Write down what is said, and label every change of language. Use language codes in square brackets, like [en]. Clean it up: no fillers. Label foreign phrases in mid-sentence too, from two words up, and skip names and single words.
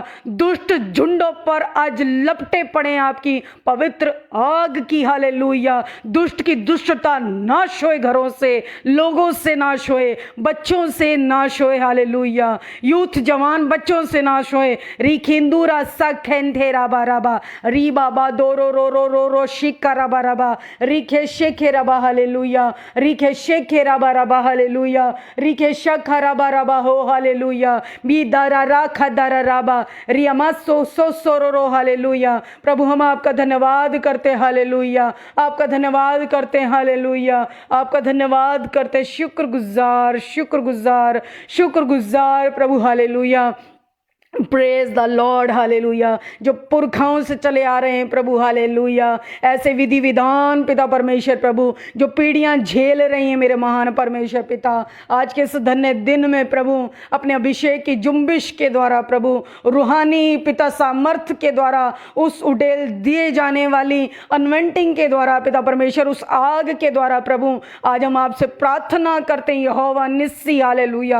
[hi] दुष्ट झुंडों पर आज लपटे पड़े आपकी पवित्र आग की, हालेलुया। दुष्ट की दुष्टता नाश होए, घरों से, लोगों से नाश होए, बच्चों से नाश होए, हालेलुया। यूथ जवान बच्चों से नाश होए। रिखिंदूरा सखेंथे राबा राबा री बाबा दोरो रो रो रो रो शिका राबा राबा रिखे शेखे राबा, हालेलुया। रिखे शेखे राबा राबा, हालेलुया। रिखे शखा राबा राबा हो, हालेलुया। बी दारा राखा दारा राबा रियामा सो सो सोरो रो, हालेलुया। प्रभु हम आपका धन्यवाद करते, हालेलुया। आपका धन्यवाद करते, हालेलुया। आपका धन्यवाद करते, शुक्रगुजार शुक्रगुजार शुक्रगुजार प्रभु, हालेलुया। [en] praise the Lord, हालेलुया। [hi] जो पुरखाओं से चले आ रहे हैं प्रभु, हालेलुया, ऐसे विधि विधान पिता परमेश्वर प्रभु जो पीढ़ियां झेल रही हैं मेरे महान परमेश्वर पिता, आज के इस धन्य दिन में प्रभु अपने अभिषेक की जुम्बिश के द्वारा प्रभु, रूहानी पिता सामर्थ्य के द्वारा, उस उडेल दिए जाने वाली अनवेंटिंग के द्वारा पिता परमेश्वर, उस आग के द्वारा प्रभु आज हम आपसे प्रार्थना करते हैं यहोवा निस्सी, हालेलुया।